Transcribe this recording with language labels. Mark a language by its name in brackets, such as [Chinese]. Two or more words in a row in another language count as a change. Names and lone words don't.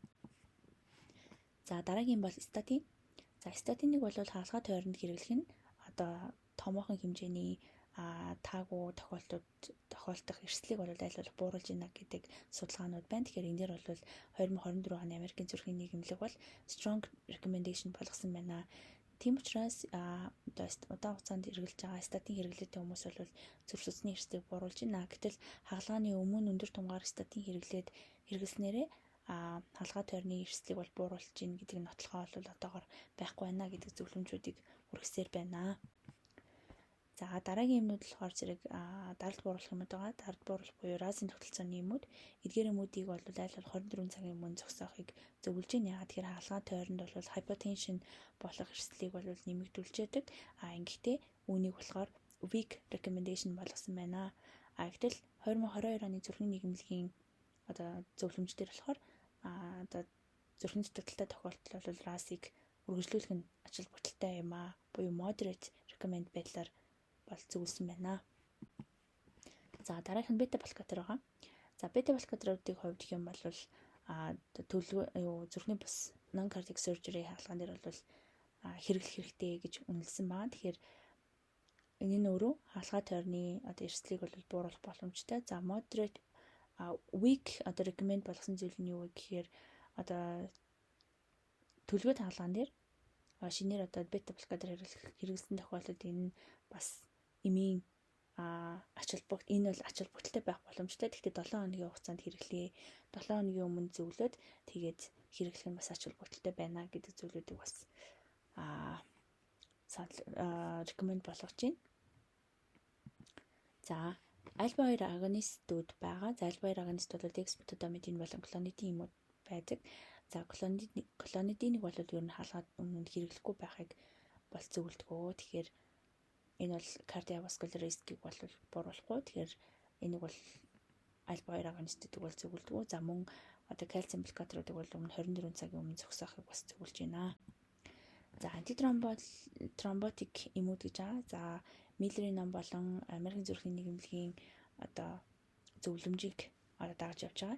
[Mongolian] За дараагийн бол статин. За статиныг бол хаалгаа тойронд хэрэглэх нь одоо томоохон хэмжээний таагүй тохиолдох эрсдлийг бол аль болох бууруулж байна гэдэг судалгаанууд байна. Тэгэхээр энэ дээр бол 2024 оны Америкийн зүрхийн нийгэмлэг бол [English] strong recommendation [Mongolian] болгосон байна. Тийм учраас удаан хугацаанд хэрэгжилж байгаа статин хэрэглээтэй хүмүүс бол зүрх судасны эрсдлийг бууруулж байна. Гэтэл хаалгааны өмнө өндөр тунгаар статин хэрэглэснээрээ хаалгаа тойрны эрсдлийг бол бууруулж гин гэдэг нотлохоо бол одоогоор байхгүй байна гэдэг зөвлөмжүүдийг хүргэсээр байна. За дараагийн юмнууд болохоор зэрэг даралт бууруулах юмуд байгаа. Даралт бууруулах буюу разын тогтолцооны юмуд. Эдгээр юмуудыг бол аль болох 24 цагийн өмнө зогсоохыг зөвлөж байна. Яагаад тэгэхээр хаалгаа тойронд бол hypotension болох эрсдлийг бол нэмэгдүүлж яадаг. Ингэхдээ үүнийг болохоор [English] weak recommendation [Mongolian] болгосон байна. Гэтэл 2022 оны зүрхний нийгэмлэгийн одоо зөвлөмждөр болохоор одоо зүрхний дутагдaltaй тохиолдол бол RAS-ыг үргэлжлүүлэх нь ачаал бүтэлтэй юм буюу [English] moderate recommend [Mongolian] байдлаар бол зөвлөсөн байна. За дараагийнх нь бета блокатор байгаа. За бета блокаторуудын хувьд гэх юм бол зүрхний бус [English] non cardiac surgery [Mongolian] хаалгаан дээр бол хэрэглэх хэрэгтэй гэж үнэлсэн байна. Тэгэхээр энэ нь өөрөө хаалгаа тойрны одоо эрсдлийг бол бууруулах боломжтой. За [English] moderate weak [Mongolian] одоо recommend болгосон зүйл нь юу вэ гэхээр одоо төлөвлөгөөт хаалгаан дээр шинээр одоо бета блокатор хэрэглэсэн тохиолдолд энэ бас эмийн энэ бол ачаал бүтэлтэй байх боломжтой. Гэхдээ 7 хоногийн хугацаанд хэрэглэе. 7 хоногийн өмнө зөвлөд тэгээд хэрэглэх нь бас ачаал бүтэлтэй байна гэдэг зүйлүүдийг бас recommend болгож байна. За альфа 2 агонистууд байгаа. За альфа 2 агонист бол дексметадомидин болон клонидин юмуд байдаг. За клонидиныг бол ер нь хаалгаад өмнө хэрэглэхгүй байхыг бол зөвлөдгөө. Тэгэхээр энэ бол [English] cardiovascular risk-ийг [Mongolian] бол бууруулахгүй. Тэгэхээр энийг бол альфа 2 агонистуудыг бол зөвлөдгөө. За мөн одоо кальциум блокаторуудыг бол өмнө 24 цагийн өмнө зогсоохыг бас зөвлөж байна. За антитромботик эмүүд гэж байгаа. За Миллерийн ном болон Америкийн зүрхийн нийгэмлэгийн одоо зөвлөмжийг дагаж явж байгаа.